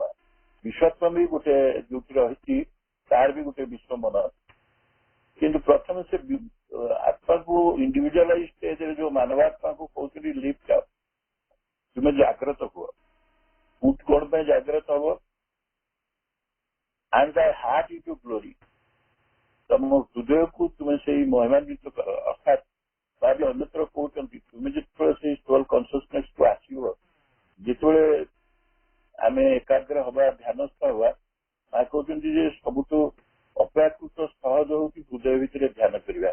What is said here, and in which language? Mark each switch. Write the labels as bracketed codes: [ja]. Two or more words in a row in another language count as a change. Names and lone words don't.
[or] ବିଶ୍ୱାତ୍ମା ବି ଗୋଟେ ଯୋଉଠି ରହିଛି ତାର ବି ଗୋଟେ ବିଶ୍ଵ ମନ ଅଛି। କିନ୍ତୁ ପ୍ରଥମେ ସେ ଆତ୍ମାକୁ [en] individualize stageରେ [or] ଯୋଉ ମାନବାତ୍ମାକୁ କହୁଛନ୍ତି [en] lift up, [or] ତୁମେ ଜାଗ୍ରତ ହୁଅ। କଣ ପାଇଁ ଜାଗ୍ରତ ହବ? [en] and thy heart into glory, [or] ତମ ହୃଦୟକୁ ତୁମେ ସେଇ ମହିମାନ୍ୱିତ କର। ଅର୍ଥାତ୍ ତାହେଲେ ଅନ୍ୟତ୍ର କହୁଛନ୍ତି ତୁମେ ଯେତେବେଳେ ସେଇ [en] soul consciousness [or] କୁ ଆସିବ, ଯେତେବେଳେ ଆମେ ଏକାଗ୍ର ହବା ଧ୍ୟାନସ୍ଥ ହବା, ମା କହୁଛନ୍ତି ଯେ ସବୁଠୁ ଅପେକ୍ଷାକୃତ ସହଜ ହଉଛି ହୃଦୟ ଭିତରେ ଧ୍ୟାନ କରିବା।